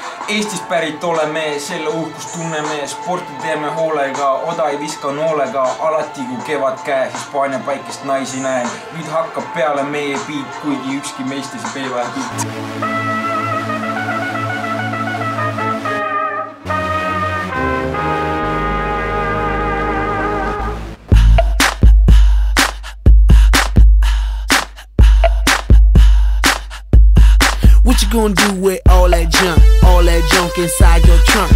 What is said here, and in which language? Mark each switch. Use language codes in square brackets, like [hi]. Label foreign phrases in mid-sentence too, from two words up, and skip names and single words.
[et] Eestist pärit oleme, selle uhkust tunneme, sporti teeme hoolega, oda ei viska noolega, alati kui kevad käes, Hispaania päikest naisi näen. Nüüd hakkab peale meie beat, kuigi ükski meist ei saa peevähe beat. [en] What you gonna do with all that junk inside your trunk?